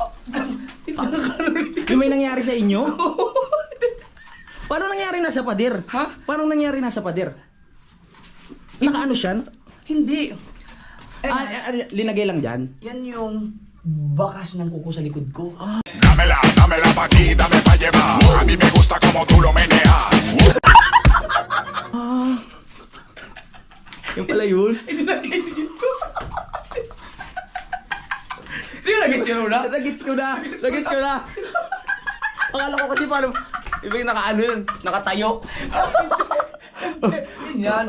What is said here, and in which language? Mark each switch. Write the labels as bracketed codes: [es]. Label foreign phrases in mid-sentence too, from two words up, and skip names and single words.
[tl] Yung may nangyari sa inyo? Paano nangyari na sa pader? Ha? Paano nangyari na sa pader? Nakaano siya? Hindi. Linagay lang dyan? Yan yung bakas ng kuko sa likod ko. [es] Dámela pa' aquí, dame pa' llevar. A mí me gusta como tú lo meneas. [tl] Yung pala yun? Hindi na dito. Hindi na nag-gets yun una. Nagets ko na! Nagets ko na! Akala ko kasi parang iba yung nakaano yun, nakatayo. Yun yan.